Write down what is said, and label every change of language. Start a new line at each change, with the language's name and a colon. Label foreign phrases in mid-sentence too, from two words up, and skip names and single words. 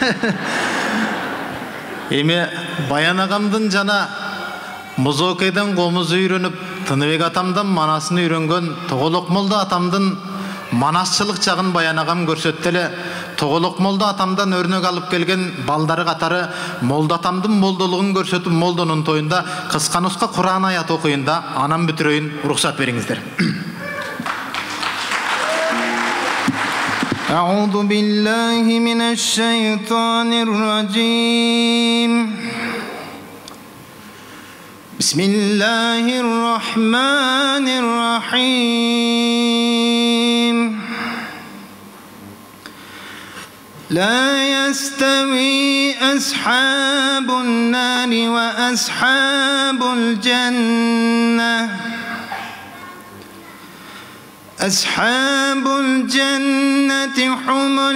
Kyrgyz: Эми Баян агамдын жана музокеден комуз үйрөнүп, Тыныбек атамдан манасын үйрөнгөн Тоголок молда атамдын манасчылык жагын Баян агам көрсөттү эле. Тоголок молда атамдан өрнөк алып келген балдары катары молда атамдын молдолугун көрсөтүп, молдонун тоюнда кыска нуска Кур'ан аят окуйунда анан бүтүрөйүн, уруксат бериңиздер.
Arabic: أعوذ بالله من الشيطان الرجيم بسم الله الرحمن الرحيم لا يستوي أصحاب النار وأصحاب الجنة أصحاب الجنة هم